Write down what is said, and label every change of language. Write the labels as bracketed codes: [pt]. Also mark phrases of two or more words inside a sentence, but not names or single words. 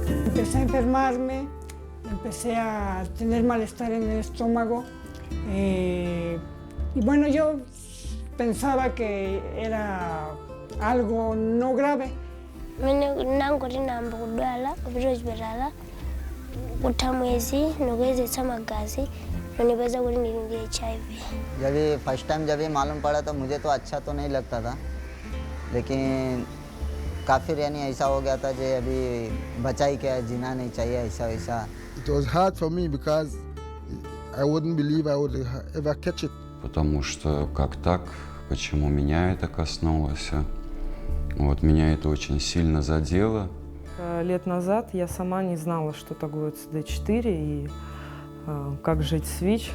[es] Empecé a enfermarme, empecé a tener malestar en el estómago y bueno, yo pensaba que era algo no grave. [hi] जब ये [en] first time [hi] जब ये मालूम पड़ा तो मुझे तो अच्छा तो नहीं लगता था, लेकिन काफ़ी यानी ऐसा हो गया था कि अभी बचा ही क्या है, जीना नहीं चाहिए ऐसा वैसा. [en] It was hard for me because I wouldn't believe I would ever catch it. [ru] Потому что как так, почему меня это коснулось, вот меня это очень сильно задело. Лет назад я сама не знала, что такое CD4 и как жить с ВИЧ.